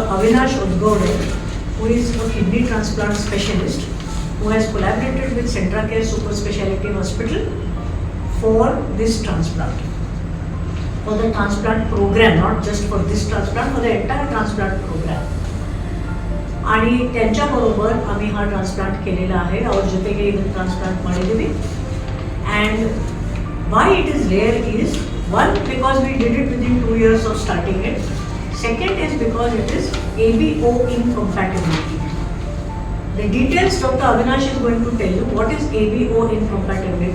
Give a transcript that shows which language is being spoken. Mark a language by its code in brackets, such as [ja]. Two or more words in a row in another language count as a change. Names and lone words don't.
[en] Avinash Udgowde, who is a kidney transplant specialist who has collaborated with Centra Care Super Speciality Hospital for this transplant, for the transplant program, not just for this transplant, for the entire transplant program. [mr] आणि त्यांच्याबरोबर आम्ही हा ट्रान्सप्लांट केलेला आहे. [kn] ಅವ್ರ ಜೊತೆಗೆ ಇದನ್ನು ಟ್ರಾನ್ಸ್ಪ್ಲಾಂಟ್ ಮಾಡಿದ್ದೀವಿ. [en] And why it is rare is, one, because we did it within 2 years of starting it. Second is because it is ABO incompatibility. The details Dr. Avinash is going to tell you. What is ABO incompatibility?